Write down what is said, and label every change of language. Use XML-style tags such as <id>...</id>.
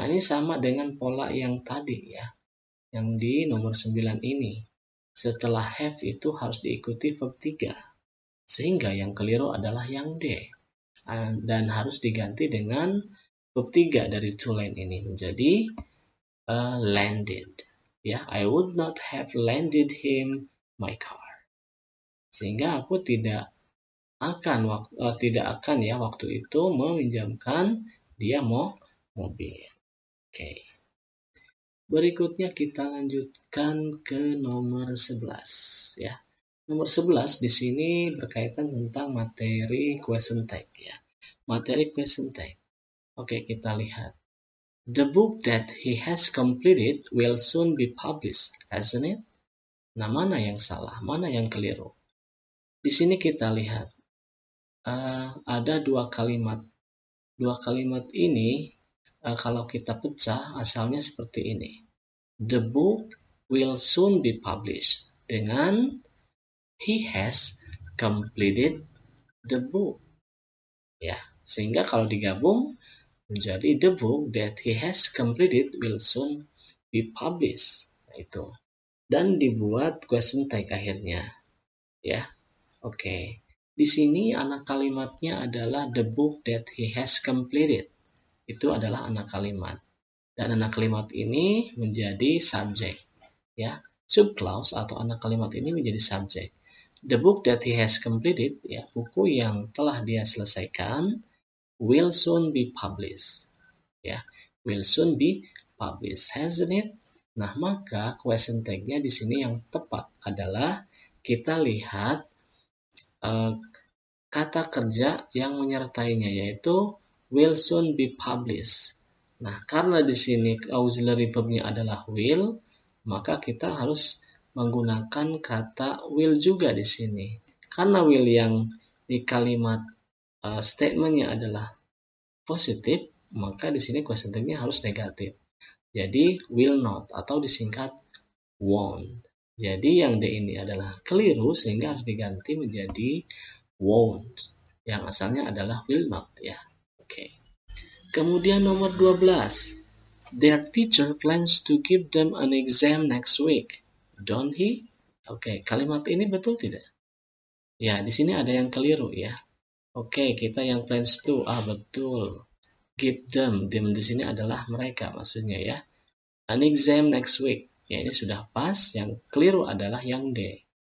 <id>Nah, ini sama dengan pola yang tadi ya, yang di nomor 9 ini. Setelah have itu harus diikuti verb 3. Sehingga yang keliru adalah yang D. Dan harus diganti dengan verb 3 dari to land ini menjadi landed.</id> <en>Ya, I would not have landed him my car.</en> <id>Sehingga aku tidak akan waktu itu meminjamkan dia mobil. Oke. Berikutnya kita lanjutkan ke nomor 11 ya. Nomor 11 di sini berkaitan tentang materi question tag ya. Materi question tag. Oke, kita lihat.</id> <en>The book that he has completed will soon be published, hasn't it?</en> <id>Nah, mana yang salah, mana yang keliru? Di sini kita lihat ada dua kalimat. Dua kalimat ini kalau kita pecah asalnya seperti ini.</id> <en>The book will soon be published</en> <id>dengan</id> <en>he has completed the book.</en> <id>Ya, sehingga kalau digabung menjadi</id> <en>the book that he has completed will soon be published.</en> <id>Nah, itu. Dan dibuat question tag akhirnya. Ya. Oke. Di sini anak kalimatnya adalah</id> <en>the book that he has completed.</en> <id>Itu adalah anak kalimat. Dan anak kalimat ini menjadi subjek. Ya. Subclause atau anak kalimat ini menjadi subjek.</id> <en>The book that he has completed, ya,</en> <id>buku yang telah dia selesaikan,</id> <en>will soon be published. Ya, will soon be published, hasn't it?</en> <id>Nah, maka question tag-nya di sini yang tepat adalah kita lihat kata kerja yang menyertainya, yaitu</id> <en>will soon be published.</en> <id>Nah, karena di sini auxiliary verb-nya adalah will, maka kita harus menggunakan kata will juga di sini. Karena will yang di kalimat statement-nya adalah positif, maka di sini question tag-nya harus negatif. Jadi will not atau disingkat won't. Jadi yang D ini adalah keliru sehingga harus diganti menjadi won't. Yang asalnya adalah will not, ya. Oke. Kemudian nomor 12.</id> <en>Their teacher plans to give them an exam next week. Don't he?</en> <id>Oke, kalimat ini betul tidak? Ya, di sini ada yang keliru, ya. Oke, kita yang</id> <en>plans to,</en> <id>betul.</id> <en>Give them,</en> <id>di sini adalah mereka maksudnya, ya.</id> <en>An exam next week.</en> <id>Ya, ini sudah pas, yang keliru adalah yang D.</id>